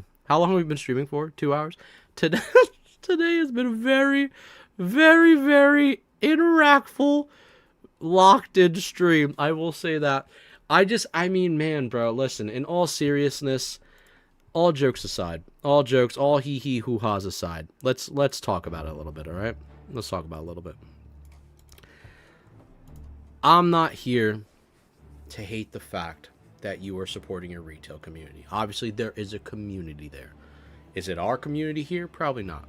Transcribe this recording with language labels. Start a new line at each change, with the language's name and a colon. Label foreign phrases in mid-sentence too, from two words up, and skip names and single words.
English: How long have we been streaming for? 2 hours? Today has been a very, very, very interactful, locked-in stream. I will say that. I mean, man, bro, listen, in all seriousness, all jokes aside, all hee-hee hoo-ha's aside, let's talk about it a little bit, all right? Let's talk about it a little bit. I'm not here to hate the fact that you are supporting your retail community. Obviously, there is a community there. Is it our community here? Probably not.